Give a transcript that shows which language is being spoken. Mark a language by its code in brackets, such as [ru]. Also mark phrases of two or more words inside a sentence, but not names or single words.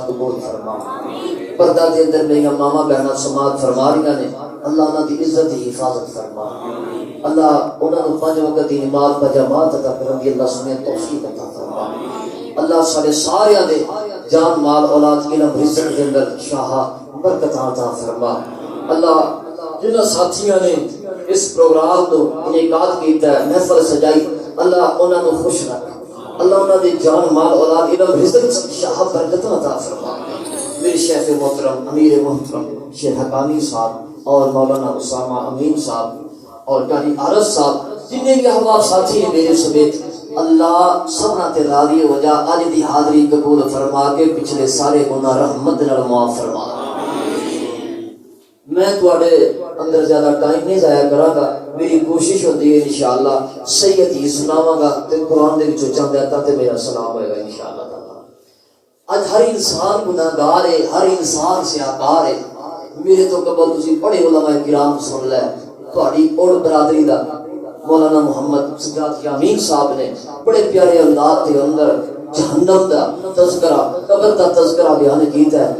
[pa] قبول فرما پردہ دے اندر میرا ماما بہنا سماعت فرما رہی نے اللہ انہاں دی عزت دی حفاظت فرما اللہ انہاں نو 5 وقت دی نماز بجماعت عطا کرن دی اللہ سمیت توفیق عطا فرما اللہ سارے سارے دے جان مال اولاد علم رزق دے اندر شاہ برکت عطا فرما اللہ جنہاں ساتھیاں نے اس پروگرام کو انعقاد کیتا ہے محفل سجائی اللہ انہاں نو خوش رکھ اللہ انہاں دی جان مال اولاد علم رزق شاہ برکت عطا فرما میرے شیخ محترم امیر محترم شیخ حقانی صاحب اور مولانا اسامہ امین صاحب اور قاری عارف صاحب جنہیں بھی احباب ساتھی ہیں میرے سمیت اللہ سبنا تے راضی ہو جا آج دی حاضری قبول فرما کے پچھلے سارے گناہ رحمت نال معاف فرما میں تواڈے اندر زیادہ ٹائم نہیں ضائع کراں گا میری کوشش ہوتی ہے انشاءاللہ صحیح حدیث سناواں گا تے قرآن دے وچوں چند آیاتاں تے میرا سلام ہوئے گا انشاءاللہ تعالی۔ اج ہر انسان گناہگار ہے ہر انسان سیاہکار ہے میرے تو قبل تسی بڑے علماء کرام سن لے تہاڈی اور برادری دا مولانا محمد سجاد یامین صاحب نے بڑے پیارے انداز کے اندر جہنم دا تذکرہ قبر دا تذکرہ بیان کیتا ہے.